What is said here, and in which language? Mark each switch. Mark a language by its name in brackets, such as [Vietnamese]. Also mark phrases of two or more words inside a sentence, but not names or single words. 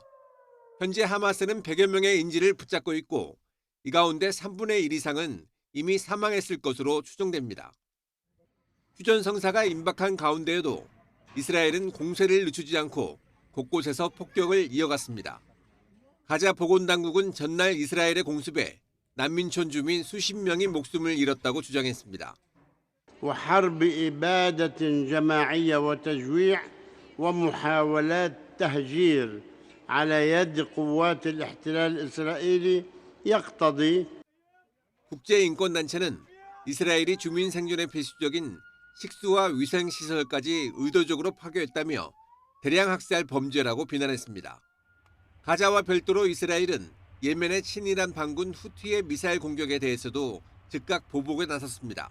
[Korean] 현재 하마스는 100여 명의 인질을 붙잡고 있고 이 가운데 3분의 1 이상은 이미 사망했을 것으로 추정됩니다. 휴전 성사가 임박한 가운데에도 이스라엘은 공세를 늦추지 않고 곳곳에서 폭격을 이어갔습니다. 가자 보건당국은 전날 이스라엘의 공습에 난민촌 주민 수십 명이 목숨을 잃었다고 주장했습니다. [Arabic] وحرب إبادة جماعية وتجويع ومحاولات تهجير على يد قوات الاحتلال الإسرائيلي يقتضي [Korean] 국제인권단체는 이스라엘이 주민 생존에 필수적인 식수와 위생시설까지 의도적으로 파괴했다며 대량 학살 범죄라고 비난했습니다. 가자와 별도로 이스라엘은 예멘의 친이란 반군 후티의 미사일 공격에 대해서도 즉각 보복에 나섰습니다.